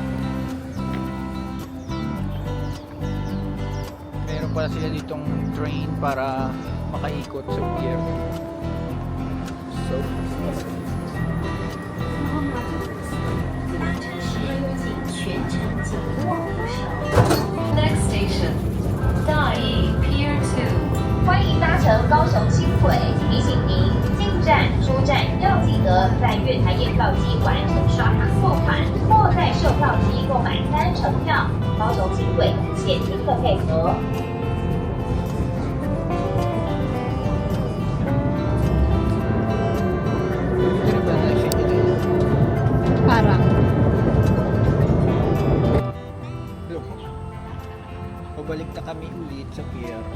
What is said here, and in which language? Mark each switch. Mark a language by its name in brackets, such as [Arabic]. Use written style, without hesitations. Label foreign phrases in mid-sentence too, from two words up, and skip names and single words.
[Filipino] Meron pala sila ditong train para makaikot sa pier. So, [English] Next station, Dai Pier 2. [Chinese] 欢迎搭乘高雄轻轨，提醒您进站、出站要记得在月台验票机完成刷卡付款，或在售票机购买3成票。高雄轻轨谢您的配合。 [Filipino] Parang. [English] look. [Filipino] Pabalik na kami ulit sa pier.